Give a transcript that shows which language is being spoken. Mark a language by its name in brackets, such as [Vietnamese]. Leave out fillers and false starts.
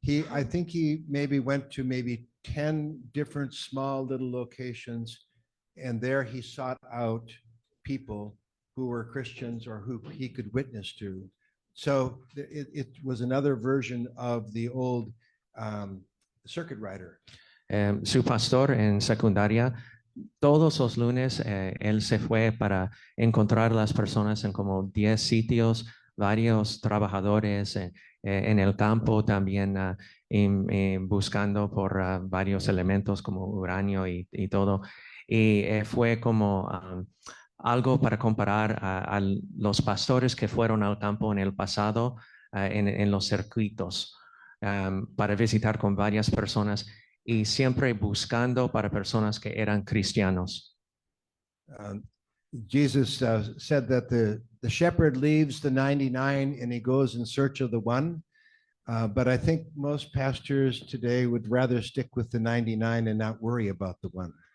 [English] I think he maybe went to maybe 10 different small little locations, and there he sought out people who were Christians or who he could witness to. So it was another version of the old circuit rider. [Spanish] Su pastor en secundaria, todos los lunes él se fue para encontrar las personas en como 10 sitios, varios trabajadores en el campo también buscando por varios elementos como uranio y todo. Y fue como algo para comparar a los pastores que fueron al campo en el pasado en los circuitos para visitar con varias personas y siempre buscando para personas que eran cristianos. [English] Jesus said that the shepherd leaves the 99 and he goes in search of the one. But I think most pastors today would rather stick with the 99 and not worry about the one.